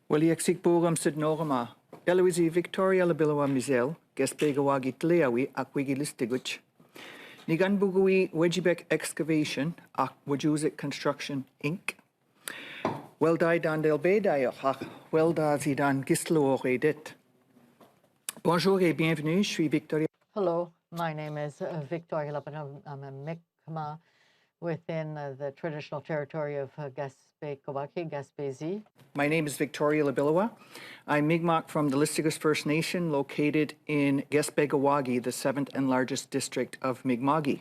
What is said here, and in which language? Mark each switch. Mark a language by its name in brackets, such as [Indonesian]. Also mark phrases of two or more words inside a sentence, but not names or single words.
[Mi'kmaw] Waliaksik Boram Sid Norma, Eloise Victoria Labilowa Mizel, Gespegawagi Tleawi, Aquigilistiguch, Nigan Bugui Wejibek Excavation, Wajuzik Construction Inc. Welda dan Delbeda, Welda Zidan Gislo Redet. [French] Bonjour et bienvenue, je suis Victoria. [English] Hello, my name is Victoria Labilowa. I'm a Mi'kmaq within the traditional territory of Gaspé-Kawaki, Gaspésie. My name is Victoria Labilowa. I'm Mi'kmaq from the Listigus First Nation located in Gaspé-Kawaki, the 7th and largest district of Mi'kmaqi.